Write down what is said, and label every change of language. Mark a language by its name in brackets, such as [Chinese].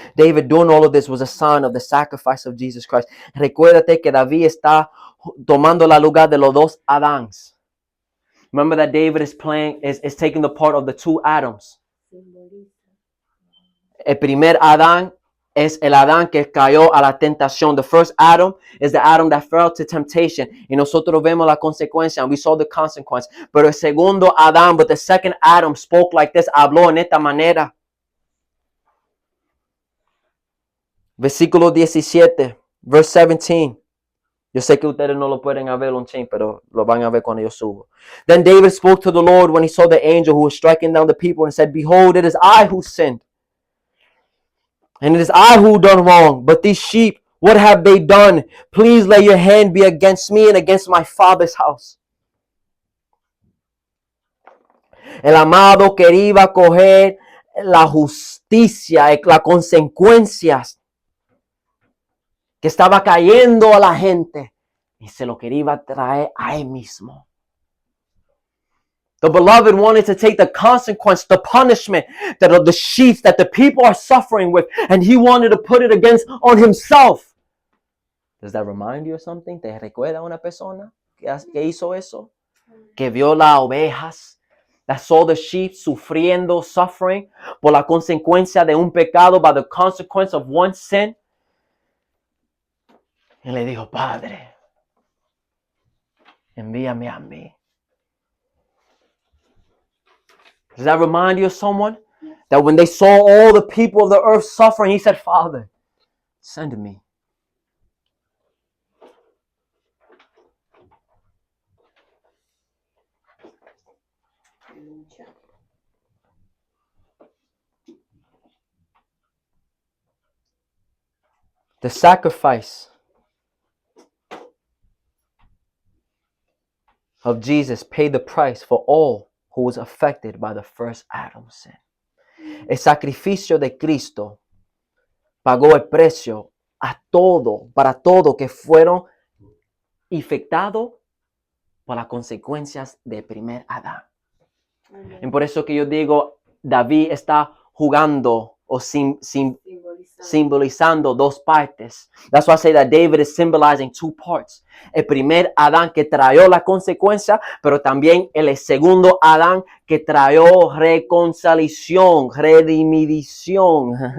[English] David doing all of this was a sign of the sacrifice of Jesus Christ. [Spanish] Recuérdate que David está tomando la lugar de los dos Adams. [English] Remember that David is taking the part of the two Adams. [Spanish] El primer Adán es el Adán que cayó a la tentación. [English] The first Adam is the Adam that fell to temptation. [Spanish] Y nosotros vemos la consecuencia. [English] And we saw the consequence. [Spanish] Pero el segundo Adán, [English] but the second Adam spoke like this. [Spanish] Habló en esta manera. Versículo 17. [English] Verse 17. [Spanish] Yo sé que ustedes no lo pueden ver un chin, pero lo van a ver cuando yo subo. [English] Then David spoke to the Lord when he saw the angel who was striking down the people and said, Behold, it is I who sinned. And it is I who done wrong. But these sheep, what have they done? Please let your hand be against me and against my father's house. [Spanish] El amado quería coger la justicia, las consecuencias que estaba cayendo a la gente y se lo quería traer a él mismo. [English] The beloved wanted to take the consequence, the punishment that of the sheep that the people are suffering with, and he wanted to put it on himself. Does that remind you of something? [Spanish] ¿Te recuerda una persona que hizo eso? Que vio las ovejas, [English] that saw the sheep [Spanish] sufriendo, [English] suffering [Spanish] por la consecuencia de un pecado, [English] by the consequence of one sin. [Spanish] Y le dijo, Padre, envíame a mí. [English] Does that remind you of someone? That when they saw all the people of the earth suffering, he said, Father, send me. The sacrifice of Jesus paid the price for all who was affected by the first Adam's sin. [Spanish] El sacrificio de Cristo pagó el precio para todo que fueron infectados por las consecuencias del primer Adán. Y por eso que yo digo, David está jugando o simbolizando dos partes. [English] That's why I say that David is symbolizing two parts. [Spanish] El primer Adán que trajo la consecuencia, pero también el segundo Adán que trajo reconciliación, redimición.